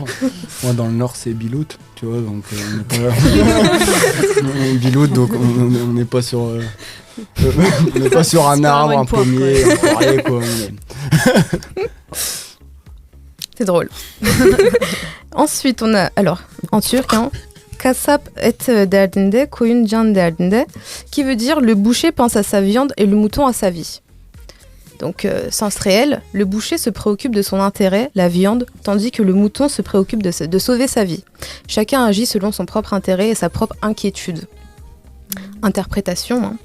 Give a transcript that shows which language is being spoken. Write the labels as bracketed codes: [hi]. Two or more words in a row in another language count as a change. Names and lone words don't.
[fr] Moi dans le nord c'est Bilout, tu vois, donc Bilout, donc on n'est pas sur on n'est pas sur un arbre, un pommier, un poirier quoi. C'est drôle. Ensuite on a, alors en turc, [tr] Kasap et derdinde, koyun can derdinde, [fr] qui veut dire le boucher pense à sa viande et le mouton à sa vie. Donc, sens réel, le boucher se préoccupe de son intérêt, la viande, tandis que le mouton se préoccupe de sauver sa vie. Chacun agit selon son propre intérêt et sa propre inquiétude. Interprétation.